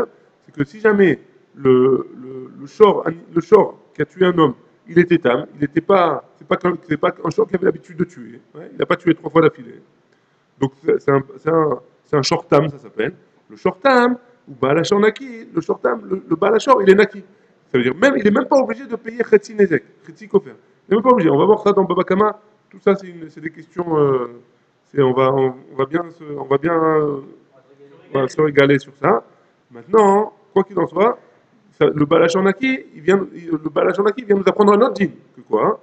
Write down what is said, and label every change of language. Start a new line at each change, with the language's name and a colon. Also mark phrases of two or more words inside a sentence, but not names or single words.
French: C'est que si jamais le shor qui a tué un homme, il était tam, il n'était pas, c'est pas un shor qui avait l'habitude de tuer. Ouais, il n'a pas tué 3 fois d'affilée. Donc c'est un
Hebrew: שור תם,
French: ça s'appelle. Le
Hebrew: שור תם,
French: ou
Hebrew: בעל השור נקי,
French: le
Hebrew: שור תם,
French: le balachor, il est naki. Ça veut dire même, il n'est même pas obligé de payer
Hebrew: חצי נזק, חצי כופר.
French: Il n'est même pas obligé. On va voir ça dans Babakama. Tout ça, c'est des questions. On va bien se régaler sur ça. Maintenant, quoi qu'il en soit, le Balachornaki, le Balachornaki vient nous apprendre un autre dîme. Que quoi? Hein?